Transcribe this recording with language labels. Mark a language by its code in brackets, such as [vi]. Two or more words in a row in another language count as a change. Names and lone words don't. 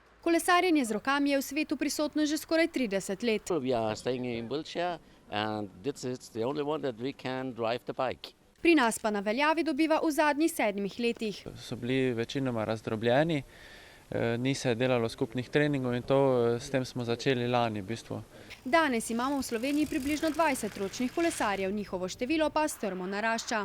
[sl] Kolesarjenje z rokami je v svetu prisotno že skoraj 30 let. [en] We are staying in wheelchair and this is the only one that we can drive the bike. [sl] Pri nas pa na veljavi dobiva v zadnjih 7 letih. So bili večinoma razdrobljeni, ni se delalo skupnih treningov in s tem smo začeli lani v bistvu. Danes imamo v Sloveniji približno 20 ročnih kolesarjev, njihovo število pa strmo narašča.